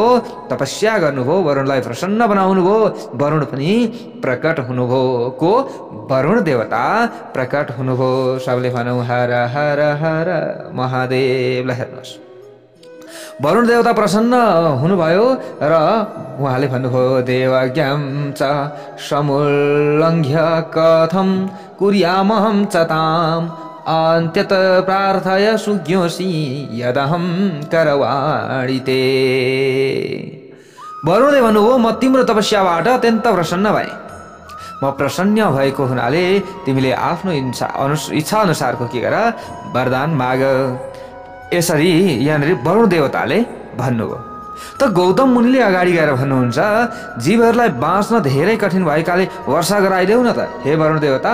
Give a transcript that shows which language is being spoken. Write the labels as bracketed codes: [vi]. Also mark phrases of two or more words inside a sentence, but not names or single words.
[ne] तपस्या गर्नुभयो, वरुणलाई प्रसन्न बनाउनु भयो। वरुण पनि प्रकट हुनुभयो। को? वरुण देवता प्रकट हुनुभयो। सबले भनौँ हर हर हर महादेव। हेर्नुहोस्, वरुण देवता प्रसन्न हुनुभयो र उहाँले भन्नुभयो, [sa] देवज्ञां च समुल्लङ्घ्य कथं कुर्यामहं च ताम् अन्त्यत प्रार्थय सुज्ञोषि यदहं करवाणि ते। [ne] वरुणले भन्नुभयो, म तिम्रो तपस्याबाट अत्यन्त प्रसन्न भएँ। म प्रसन्न भएको हुनाले तिमीले आफ्नो इच्छा अनुसारको के गर? वरदान माग। यसरी यहाँनिर वरुण देवताले भन्नुभयो। त गौतम मुनिले अगाडि गएर भन्नुहुन्छ, जीवहरूलाई बाँच्न धेरै कठिन भएकाले वर्षा गराइदेऊ न त हे वरुण देवता।